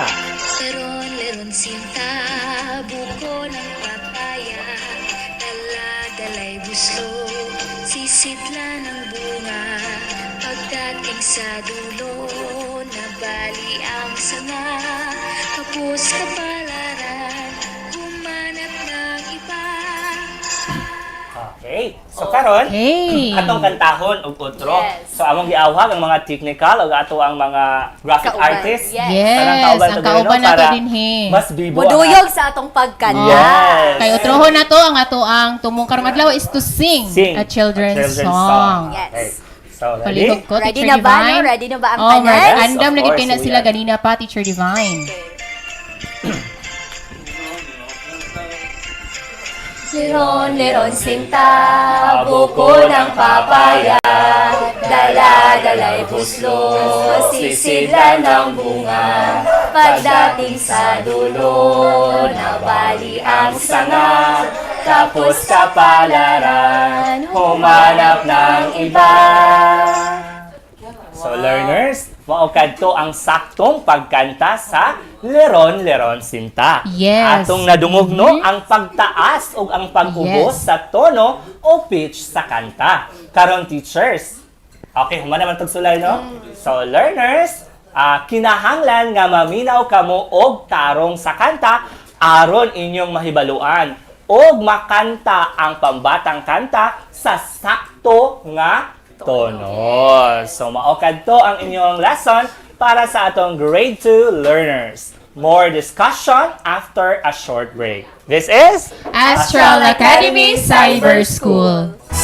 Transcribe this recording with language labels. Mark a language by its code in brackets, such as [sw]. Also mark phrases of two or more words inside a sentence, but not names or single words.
[tl] Leron-leron sinta, buko ng papaya, dala-dalay buslo, sisidla ng bunga, pagdating sa dulo, nabali ang sanga, kapos kapalaran, humanap ng iba. [ceb] Okay. So karon, Hey. atong kantahon og outro. Yes. So among giawhag ang mga technical ug ato ang mga graphic Kauban. artists. Yes. Yes, Tanang ang to kauban diri, no, nato para din he. Mas bibo Muduyog sa atong pagkanta. Yes. Kay utrohon na to ang ato ang tumong karong adlaw [en] is to sing, a children's song. [ceb] Yes. Okay. So, Palihog ko, Ready Teacher na ba, Divine? no? Ready na ba ang Oh, tanan? Yes, andam of na gid course, na we sila are. ganina pa, Teacher Divine. [tl] Liron-liron sinta, buko ng papaya, dala-dalay buslo, sisidlan ng bunga, pagdating sa dulo, nabali ang sanga, tapos kapalaran, humanap ng iba. [ceb] So learners, mao kadto ang saktong pagkanta sa Leron-Leron Sinta. Yes. Atong nadungog no ang pagtaas ug ang pag-ubos Yes. sa tono o pitch sa kanta. Karon teachers. Okay, human naman tog sulay no. So learners, kinahanglan nga maminaw kamo og tarong sa kanta aron inyong mahibaluan og makanta ang pambatang kanta sa sakto nga tono. So maokad to ang inyong lesson para sa atong [en] grade 2 learners. More discussion after a short break. This is Astral Academy Cyber School.